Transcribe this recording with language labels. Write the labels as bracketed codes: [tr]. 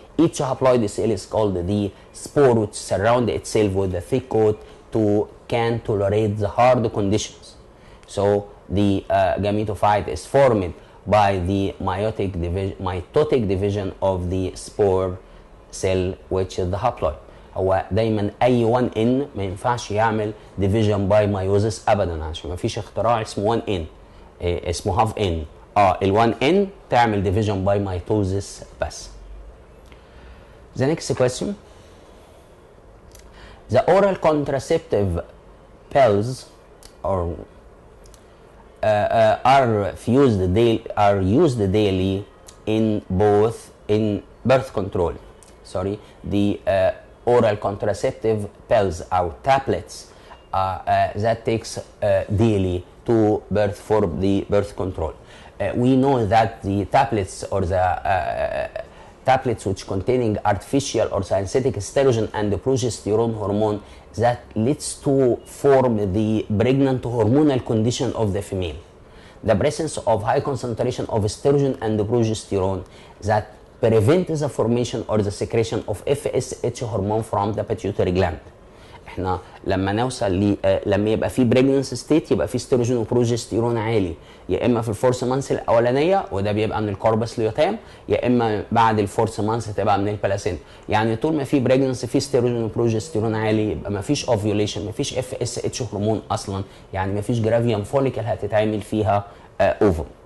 [en] Each haploid cell is called the spore, which surround itself with a thick coat can tolerate the hard conditions. So the gametophyte is formed by the mitotic division of the spore cell, which is the haploid. [ar] هو دايما اي 1n ما ينفعش يعمل [en] division by meiosis [ar] ابدا، عشان ما فيش اختراع اسمه 1n اسمه [en] half n. [ar] ال 1n تعمل [en] division by mitosis [ar] بس. [en] The next question. The oral contraceptive pills or are used daily in birth control. Sorry, the oral contraceptive pills or tablets that takes daily to birth for the birth control. We know that the tablets or the tablets which containing artificial or synthetic estrogen and the progesterone hormone that leads to form the pregnant hormonal condition of the female. The presence of high concentration of estrogen and the progesterone that prevent the formation or the secretion of FSH hormone from the pituitary gland. [ar] احنا لما نوصل لما يبقى في بريجننس ستيت يبقى في استروجين وبروجستيرون عالي، يا اما في الفورس مانث الاولانيه وده بيبقى من الكوربس ليوتام، يا اما بعد الفورس مانث تبقى من البلاسينتا. يعني طول ما في بريجننس في استروجين وبروجستيرون عالي يبقى ما فيش اوفيوليشن، ما فيش FSH هرمون اصلا، يعني ما فيش جرافيان فوليكل هتتعمل فيها اوفم.